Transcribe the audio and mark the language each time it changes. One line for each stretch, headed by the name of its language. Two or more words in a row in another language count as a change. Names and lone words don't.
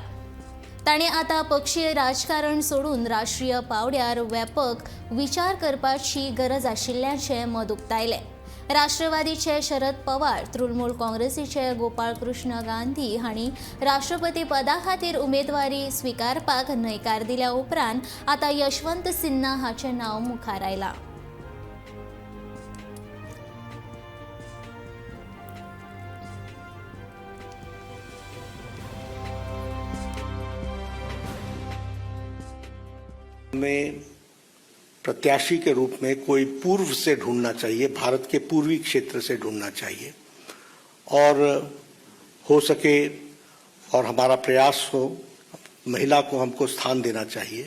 Konkani: ताणें आतां पक्षीय राजकारण सोडून राष्ट्रीय पावड्यार व्यापक विचार करपाची गरज आशिल्ल्याचें मत उक्तायलें. राष्ट्रवादीचे शरद पवार, तृणमूल काँग्रेसीचे गोपाळ कृष्ण गांधी हांणी राष्ट्रपती पदा खातीर उमेदवारी स्विकारपाक न्हयकार दिल्या उपरांत आतां यशवंत सिन्हा हाचें नांव मुखार आयलां.
Hindi: में प्रत्याशी के रूप में कोई पूर्व से ढूंढना चाहिए, भारत के पूर्वी क्षेत्र से ढूंढना चाहिए और हो सके और हमारा प्रयास हो महिला को हमको स्थान देना चाहिए.